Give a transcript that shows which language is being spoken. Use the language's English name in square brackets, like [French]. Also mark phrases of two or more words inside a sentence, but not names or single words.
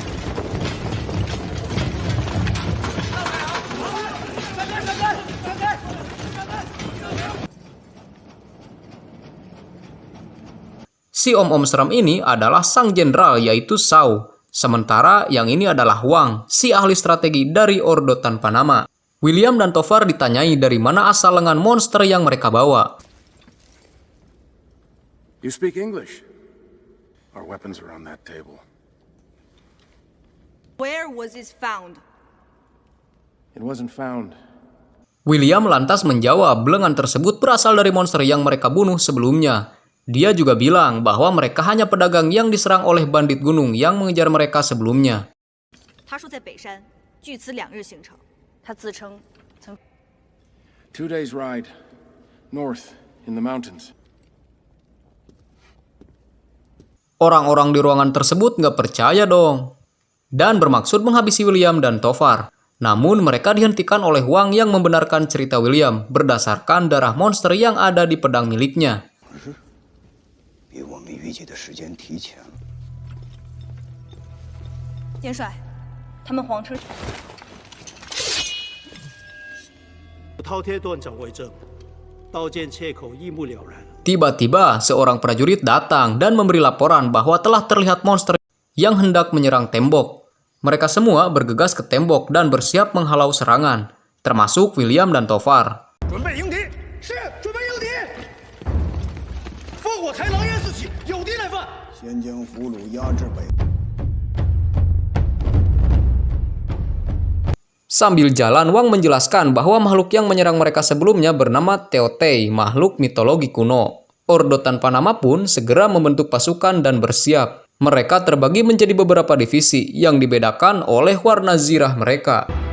[Indonesian] Si om-om seram ini adalah sang jenderal yaitu Shao. Sementara yang ini adalah Wang, si ahli strategi dari Ordo Tanpa Nama. William dan Tovar ditanyai dari mana asal lengan monster yang mereka bawa. [English] You speak English? Our weapons are on that table. Where was it found? It wasn't found. [Indonesian] William lantas menjawab lengan tersebut berasal dari monster yang mereka bunuh sebelumnya. Dia juga bilang bahwa mereka hanya pedagang yang diserang oleh bandit gunung yang mengejar mereka sebelumnya. [English] 2 days ride north in the mountains. [Indonesian] Orang-orang di ruangan tersebut nggak percaya dong. Dan bermaksud menghabisi William dan Tovar. Namun mereka dihentikan oleh Wang yang membenarkan cerita William berdasarkan darah monster yang ada di pedang miliknya. [Chinese] 比我们预计的时间提前了。元帅，他们皇车饕餮断掌为证，刀剑切口一目了然。 [Indonesian] Tiba-tiba, seorang prajurit datang dan memberi laporan bahwa telah terlihat monster yang hendak menyerang tembok. Mereka semua bergegas ke tembok dan bersiap menghalau serangan, termasuk William dan Tovar. [Chinese] 准备迎敌，是准备迎敌。烽火台狼烟四起，有敌来犯。先将俘虏押至北。 [Indonesian] Sambil jalan, Wang menjelaskan bahwa makhluk yang menyerang mereka sebelumnya bernama Teotei, makhluk mitologi kuno. Ordo Tanpa Nama pun segera membentuk pasukan dan bersiap. Mereka terbagi menjadi beberapa divisi yang dibedakan oleh warna zirah mereka.